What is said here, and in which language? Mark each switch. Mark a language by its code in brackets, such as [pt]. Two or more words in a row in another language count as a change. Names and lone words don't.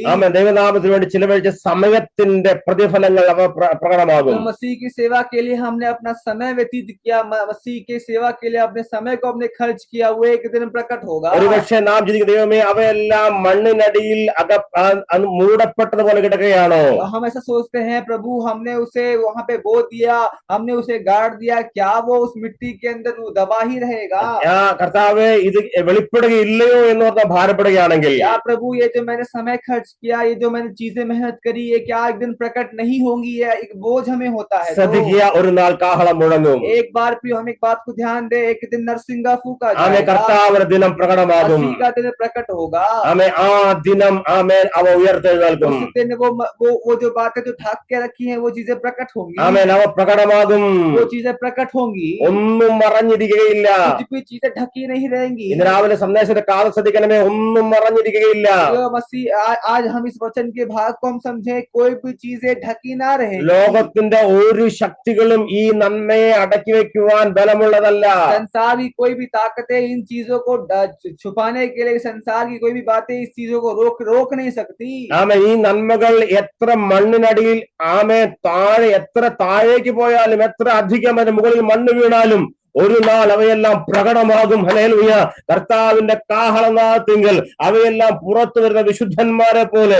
[ml] ദൈവനാമത്തിന് വേണ്ടി ചിലവഴിച്ച സമയത്തിന്റെ പ്രതിഫലങ്ങൾ അവ പ്രകടമാകും. [hi] तो मसीह की सेवा के लिए हमने अपना समय व्यतीत किया, मसीह की सेवा के लिए अपने समय को अपने खर्च किया, वो एक दिन प्रकट होगा। [ml] ഒരുപക്ഷെ നാം ചിന്തിക്കും, ദൈവമേ, അവയെല്ലാം മണ്ണിനടിയിൽ മൂടപ്പെട്ടതുപോലെ കിടക്കുകയാണോ? [hi] हम ऐसा सोचते हैं, प्रभु हमने उसे वहां पे बो दिया, हमने उसे गाड़ दिया, क्या वो उस मिट्टी के अंदर वो दबा ही रहेगा? [ml] കർത്താവേ, ഇത് വെളിപ്പെടുകയില്ലയോ എന്ന് ഓർത്ത് ഭാരപ്പെടുകയാണെങ്കിൽ, [hi] क्या प्रभु ये जो मैंने समय खर्च किया, ये जो मैंने चीजें मेहनत करी, ये क्या एक दिन प्रकट नहीं होंगी? ये एक बोझ हमें होता है। [ml] ശ്രദ്ധിക്കുക, ഒരു നാൾ കാഹളം മുഴങ്ങും. [hi] एक बार प्रियो हम एक बात को ध्यान दे, एक दिन नरसिंगा फूका [ml] കർത്താവിന്റെ ദിനം പ്രകടമാകും. [hi] मसीह का दिन प्रकट होगा। [ml] ആ ദിനം അവ ഉയർത്തെഴുന്നേൽക്കും. [hi] उस दिन वो जो बातें जो ढक के रखी हैं, वो चीजें प्रकट होंगी। [ml] അവ പ്രകടമാകും. [hi] वो चीजें प्रकट होंगी, [ml] ഒന്നും മറഞ്ഞിരിക്കുകയില്ല. [hi] कुछ भी चीजें ढकी नहीं रहेंगी। [ml] ഇന്ന് രാവിലെ സന്ദേശത്തെ കാലം ശ്രദ്ധിക്കണമേ, ഒന്നും മറഞ്ഞിരിക്കുകയില്ല. [hi] मसीह आज हम इस वचन के भाग को हम समझे, कोई भी चीजें ढकी ना रहे। [ml] ലോകത്തിന്റെ ഒരു ശക്തികളും ഈ നന്മയെ അടക്കി വെക്കുവാൻ ബലമുള്ളതല്ല. [hi] संसार की कोई भी ताकतें इन चीजों को छुपाने के लिए, संसार की कोई भी बातें इस चीजों को रोक नहीं सकती। [ml] ഈ നന്മകൾ എത്ര മണ്ണിനടിയിൽ എത്ര താഴേക്ക് പോയാലും, എത്ര അധികം അതിന് മുകളിൽ മണ്ണ് വീണാലും ഒരു നാൾ അവയെല്ലാം പ്രകടമാകും. ഹല്ലേലൂയ. കർത്താവിന്റെ കാഹളനാദത്തിങ്കൽ അവയെല്ലാം പുറത്തു വരുന്ന വിശുദ്ധന്മാരെ പോലെ.